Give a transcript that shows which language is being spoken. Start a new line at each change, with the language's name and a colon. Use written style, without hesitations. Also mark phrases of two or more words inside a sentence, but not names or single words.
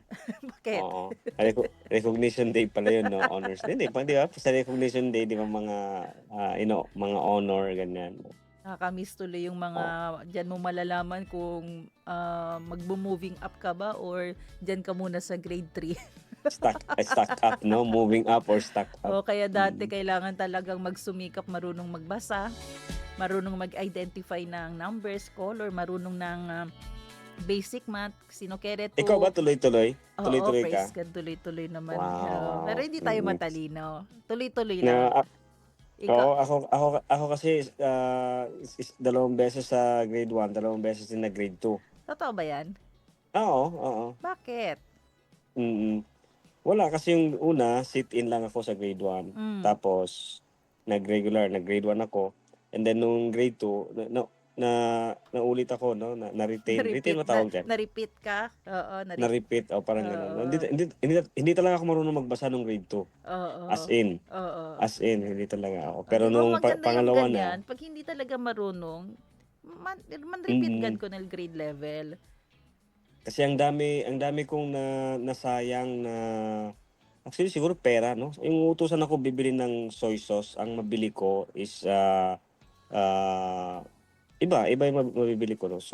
Filipino: Bakit? Oo. Recognition Day pala yun, no? Honors Day. Di ba? Sa recognition day, di ba mga mga honor ganyan. Nakakamiss tuloy yung mga dyan mo malalaman kung magbo-moving up ka ba or dyan ka muna sa grade 3.
English: Stuck up, no? Moving up or stuck up.
Filipino: Kaya dati kailangan talagang magsumikap, marunong magbasa, marunong mag-identify ng numbers, color, marunong ng
English: basic math,
Filipino: sinukeret. Ikaw ba tuloy-tuloy? Tuloy-tuloy ka? Praise God, tuloy-tuloy naman. Wow. Pero hindi tayo matalino. Tuloy-tuloy lang. Ako kasi 2 beses sa grade 1, 2 beses din na grade 2. Totoo ba yan? Oo, oo. Bakit? Mm. Wala kasi yung una, sit-in lang ako sa grade 1. Mm. Tapos nag-grade 1 ako.
English: And then
Filipino: nung grade 2, naulit ako, no? Na-retain. Retain Na-repeat ba tawag dyan? na-repeat ka? Oo, Na-repeat, o parang ganun. Oo. Hindi talaga ako marunong magbasa nung grade 2. Oo.
English: As in.
Filipino: Oo.
English: As in,
Filipino: hindi talaga ako. Oh, Pero di ba nung maganda yung pangalawa na, ganyan? Pag hindi talaga marunong, man-repeat mm, gad ko ng grade level. kasi ang dami kong nasayang na actually siguro pera, no? Yung utusan ako bibili ng
English: soy sauce,
Filipino: ang mabili ko is iba yung mabibili ko, no?